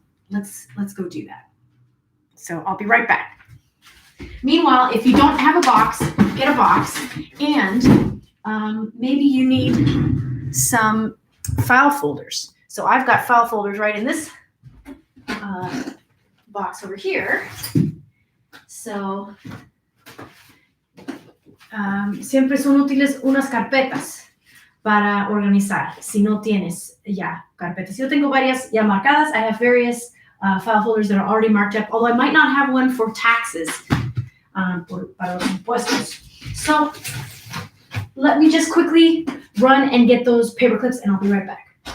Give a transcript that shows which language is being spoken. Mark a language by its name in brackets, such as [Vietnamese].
[English] Let's go do that. So I'll be right back. Meanwhile, if you don't have a box, get a box, and maybe you need some file folders. So I've got file folders right in this box over here. [Spanish] So siempre son útiles unas carpetas para organizar. Si no tienes ya carpetas. Yo tengo varias ya marcadas. [English] I have various file folders that are already marked up, although I might not have one for taxes. [Spanish] Para los impuestos. [English] So let me just quickly run and get those paper clips and I'll be right back.